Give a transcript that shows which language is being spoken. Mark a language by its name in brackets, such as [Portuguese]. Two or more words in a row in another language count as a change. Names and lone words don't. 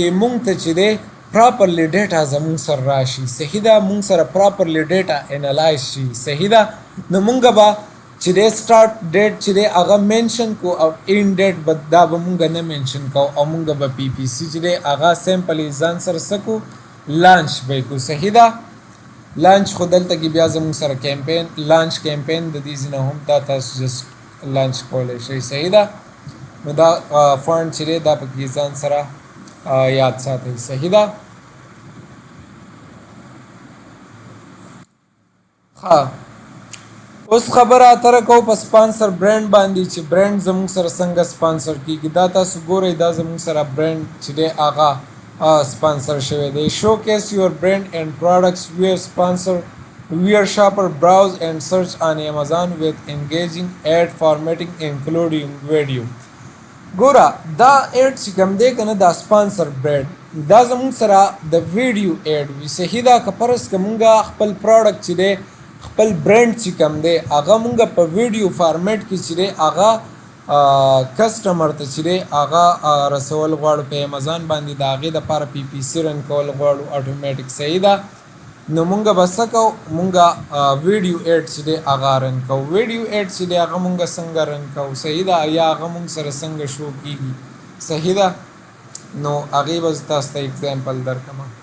[Pashto] مونږ ته چې دی [English] properly data [Pashto] زمونږ سره راشي صحیح ده مونږ سره [English] properly data [Pashto] انالایز شي صحیح ده نو مونږ به چې دی [English] start date [Pashto] چې دی هغه مینشن کو او [English] end date [Pashto] به دا به مونږ نه مینشن کوو او مونږ به پی پی سی چې دی هغه سمپلی ځان سره څه کو لانچ به یې کړو صحیح ده لانچ خو دلته کې بیا زموږ سره [English] campaign launch campaign [Pashto] د دې ځای نه هم دا تاسو [English] just launch [Pashto] کولی شئ صحیح ده نو دا فونټ چې دی دا پکې ځان سره یاد ساتئ صحیح ده ښه اوس خبره اتره کوو په [English] sponsor brand [Pashto] باندې چې برانډ زموږ سره څنګه سپانسر کیږي دا تاسو ګورئ دا زموږ سره برانډ چې دی هغه sponsor شوی دی [English] showcase your brand and products where sponsor where shopper browse and search on Amazon with engaging ad formatting including video [Pashto] ګوره دا ایډ چې کوم دی که نه دا [English] sponsor brand [Pashto] دا زموږ سره د [English] video ad [Pashto] وي صحیح ده که فرض که مونږ خپل پروډکټ چې دی خپل برانډ چې کوم دی هغه مونږ په [English] video format [Pashto] کې چې دی هغه کسټمر ته چې دی هغه رسول غواړو په امیزان باندې د هغې دپاره [English] PPC run [Pashto] کول غواړو اټومیټیک صحیح ده نو مونږ به څه کوو مونږ [English] video ad [Pashto] چې دی هغه رن کوو [English] video ad [Pashto] چې دی هغه مونږ څنګه رن کوو صحیح ده یا هغه مونږ سره څنګه شو کیږي صحیح ده نو هغې به زه تاسو ته اگزامپل درکړم